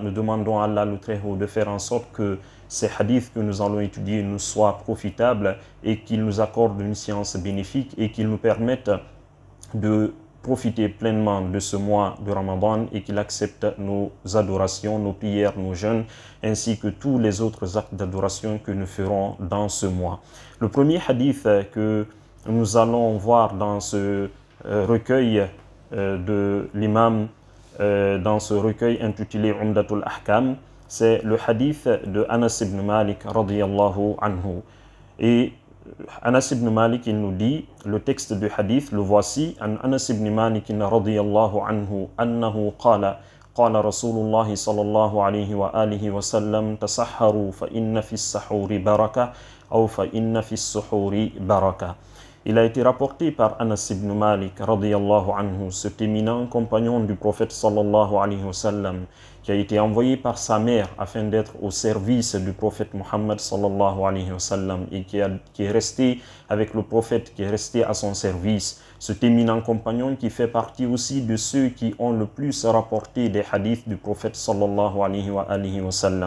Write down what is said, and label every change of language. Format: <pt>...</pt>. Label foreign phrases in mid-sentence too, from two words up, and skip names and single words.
<fr>Nous demandons à Allah le Très-Haut de faire en sorte que ces hadiths que nous allons étudier nous soient profitables et qu'il nous accorde une science bénéfique et qu'il nous permette de profiter pleinement de ce mois de Ramadan et qu'il accepte nos adorations, nos prières, nos jeûnes, ainsi que tous les autres actes d'adoration que nous ferons dans ce mois. Le premier hadith que nous allons voir dans ce recueil de l'imam, dans ce recueil intitulé Umdatul Ahkam, c'est le hadith de Anas ibn Malik</fr> <ar>رضي الله عنه.</ar> <fr>Et Anas ibn Malik, il nous dit, le texte du hadith, le voici,</fr> <ar>عن أنس بن مالك رضي الله عنه أنه قال قال رسول الله صلى الله عليه وعلى آله وسلم تسحروا فإن في السحور بركة أو فإن في السحور بركة.</ar> <fr>Il a été rapporté par Anas ibn Malik</fr> <ar>رضي الله عنه,</ar> <fr>cet éminent compagnon du prophète</fr> <ar>صلى الله عليه وسلم,</ar> <fr>qui a été envoyé par sa mère afin d'être au service du prophète Muhammad</fr> <ar>صلى الله عليه وسلم</ar> <fr>et qui est resté avec le prophète, qui est resté à son service. Cet éminent compagnon qui fait partie aussi de ceux qui ont le plus rapporté des hadiths du prophète</fr> <ar>صلى الله عليه وسلم.</ar>